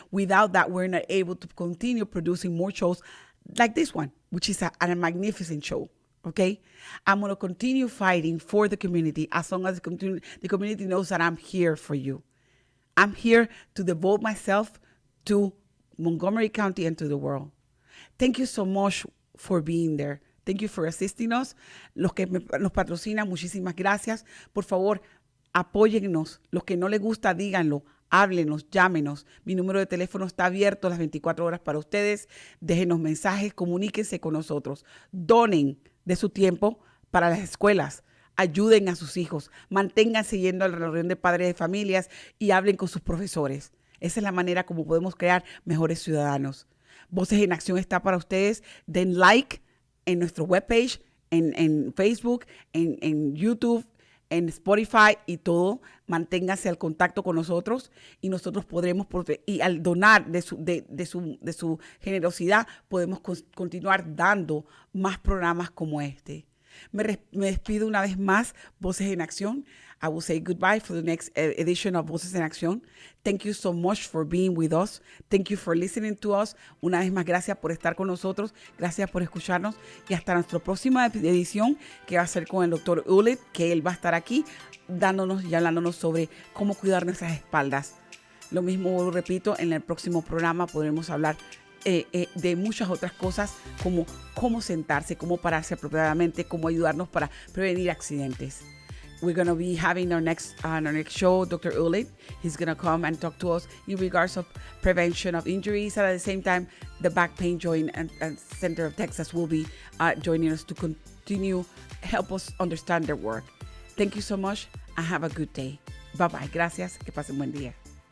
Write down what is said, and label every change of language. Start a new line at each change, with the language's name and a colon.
English: Without that, we're not able to continue producing more shows like this one, which is a magnificent show. Okay? I'm going to continue fighting for the community as long as the community knows that I'm here for you. I'm here to devote myself to Montgomery County and to the world. Thank you so much for being there. Thank you for assisting us.
Spanish: Los que nos patrocinan, muchísimas gracias. Por favor, apóyennos. Los que no les gusta, díganlo. Háblenos, llámenos. Mi número de teléfono está abierto las 24 horas para ustedes. Déjenos mensajes, comuníquense con nosotros. Donen de su tiempo para las escuelas. Ayuden a sus hijos. Manténganse yendo a la reunión de padres de familias y hablen con sus profesores. Esa es la manera como podemos crear mejores ciudadanos. Voces en Acción está para ustedes. Den like en nuestro webpage, en Facebook, en YouTube, en Spotify y todo. Manténganse al contacto con nosotros y nosotros podremos, y al donar de su generosidad, podemos continuar dando más programas como este. Me despido una vez más, Voces en Acción.
English: I will say goodbye for the next edition of Voces en Acción. Thank you so much for being with us. Thank you for listening to us.
Spanish: Una vez más, gracias por estar con nosotros. Gracias por escucharnos. Y hasta nuestra próxima edición, que va a ser con el Dr. Ulit, que él va a estar aquí dándonos y hablándonos sobre cómo cuidar nuestras espaldas. Lo mismo, repito, en el próximo programa podremos hablar de muchas otras cosas, como cómo sentarse, cómo pararse apropiadamente, cómo ayudarnos para prevenir accidentes.
English: We're going to be having our next show, Dr. Ulit. He's going to come and talk to us in regards of prevention of injuries. And at the same time, the Back Pain Joint and Center of Texas will be joining us to continue, help us understand their work. Thank you so much and have a good day. Bye-bye.
Spanish: Gracias. Que pasen buen día.